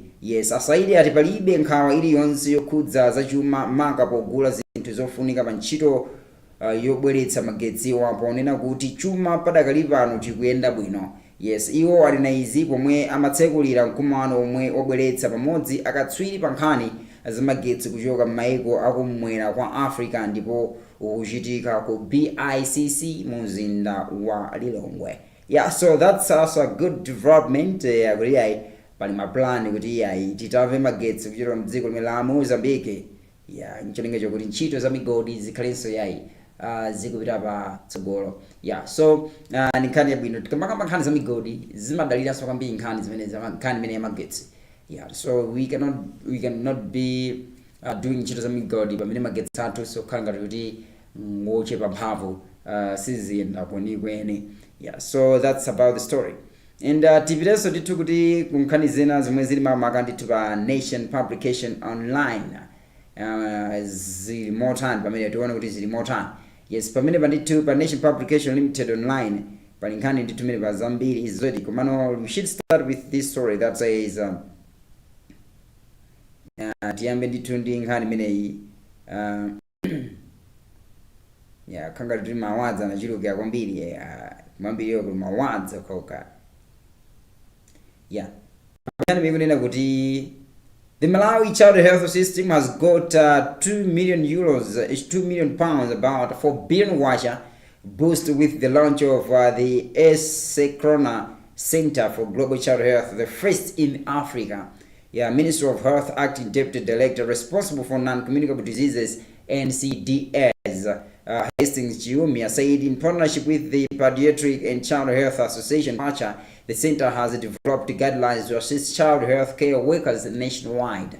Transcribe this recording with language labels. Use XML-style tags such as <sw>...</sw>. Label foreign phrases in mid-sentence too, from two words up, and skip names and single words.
<ny>Saidi ati palibe nkhawa iliyonse yokhudza zachuma maka pogula zinthu zofunika pa ntchito yobweretsa magetsi ponena kuti chuma padakali pano chikuyenda bwino. Iwo ali na izi pomwe amatsekulira mkumano omwe obweretsa pamodzi akatswiri pa nkhani zamagetsi kuchoka m'mayiko akumwera kwa Africa ndipo ukuchitika ku BICC muzinda wa Lilongwe.</ny> <en>So that's also a good development.</en> <ny>Pali maplan kuti titave magetsi kuchokera mdziko la Mozambique ya ncholinga chokuti ntchito za migodi zikhalenso yayi zikupita pa tsogolo. So nkhani yabwino tikamaka nkhani za migodi zimadaliranso kwambiri nkhani zimene nkhani imene yamagetsi.</ny> <en>So we cannot be doing</en> <ny>ntchito za migodi pamene magetsi athu so khala ngati kuti ngochepa mphamvu siziyenda kwenikweni.</ny> <en>So that's about the story.</en> <ny>And tipirenso ndithu kuti kunkhani zina zimwe zili makamaka ndithu pa Nation Publication Online zili motani pamene tione kuti zili motani. Yes, pamene pandithu pa Nation Publication Limited Online pali nkhani ndithu mene pa zambiri izoti komano</ny> <en>we should start with this story that says</en> <ny>tiyambe ndithu ndi nkhani imeneyi khanga kuti mawadza anachuluka kwambiri mambiriyo kuti mawadza koka. Nkhani ikunena kuti</ny> <en>the Malawi child health system has got 2 million euros, 2 million pounds, about 4 billion wacha boost with the launch of the Sekrona Center for Global Child Health, the first in Africa. Minister of Health Acting Deputy Director responsible for non-communicable diseases, NCDs, Hastings Chiumia, said in partnership with the Pediatric and Child Health Association, PACHA, the center has developed guidelines to assist child health care workers nationwide.</en>